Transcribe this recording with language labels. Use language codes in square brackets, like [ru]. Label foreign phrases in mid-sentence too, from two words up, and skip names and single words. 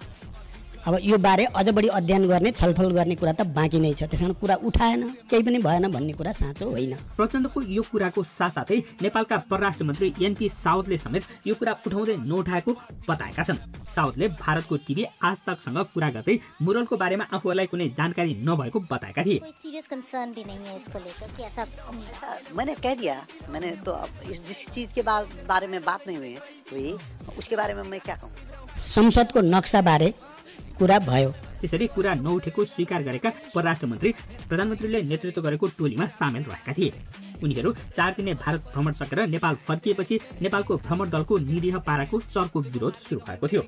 [ne] अब यो बारे अझ बढी अध्ययन गर्ने छलफल गर्ने कुरा त बाँकी नै छ, त्यसैले कुरा उठाएन, केही पनि भएन भन्ने कुरा साँचो होइन। प्रचण्डको यो कुराको साथसाथै नेपालका परराष्ट्र मन्त्री एनपी साउदले समेत यो कुरा उठाउँदै नउठाएको बताएका छन्। साउदले भारतको टिभी आज तकसँग कुरा गर्दै मुरलको बारेमा आफूलाई कुनै जानकारी नभएको बताएका थिए। [hi] कोई [en] serious concern [hi] भी नहीं है इसको लेकर कि ऐसा मैंने कह दिया, मैंने तो अब जिस चीज के बारे में बात नहीं हुई उसके बारे में मैं क्या कहूँ। [ne] संसदको नक्सा बारे कुरा भयो। त्यसरी कुरा नउठेको स्वीकार गरेका परराष्ट्र मन्त्री प्रधानमन्त्रीले नेतृत्व गरेको टोलीमा सामेल रहेका थिए। उनीहरू 4 दिने भारत भ्रमण सकेर नेपाल फर्किएपछि नेपालको भ्रमण दलको निरीह पाराको चर्को विरोध सुरु भएको थियो।